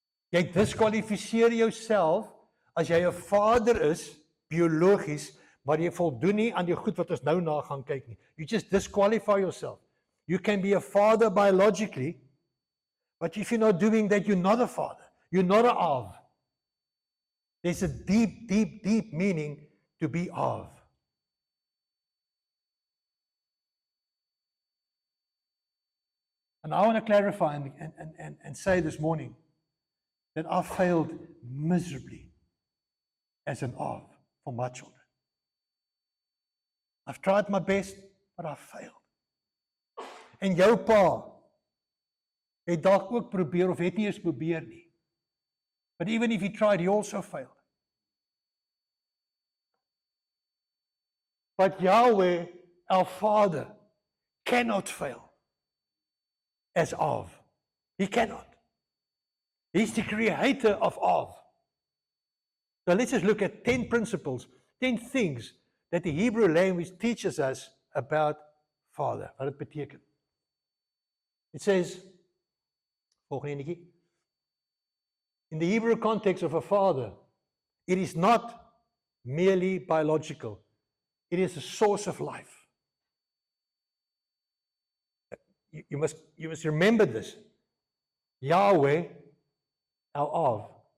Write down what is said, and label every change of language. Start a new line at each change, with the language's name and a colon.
Afrikaans: Jy diskwalifiseer jouself as jy 'n vader is, biologies, maar jy voldoen nie aan die goed wat ons nou na gaan kyk nie.
English: You just disqualify yourself. You can be a father biologically, but if you're not doing that, you're not a father. You're not a Av. There's a deep, deep, deep meaning to be Av. And I want to clarify and say this morning that I failed miserably as an Av for my children. I've tried my best, but I've failed.
Afrikaans: En jou pa het dalk ook probeer of het nie eens probeer nie.
English: But even if he tried, he also failed. But Yahweh, our Father, cannot fail as Av. He cannot. He's the creator of Av. So let's just look at 10 principles, 10 things that the Hebrew language teaches us about Father.
Afrikaans: Wat dit beteken.
English: It says,
Afrikaans: volgende enetjie.
English: In the Hebrew context of a father, it is not merely biological. It is a source of life. you must remember this. Yahweh, our Av.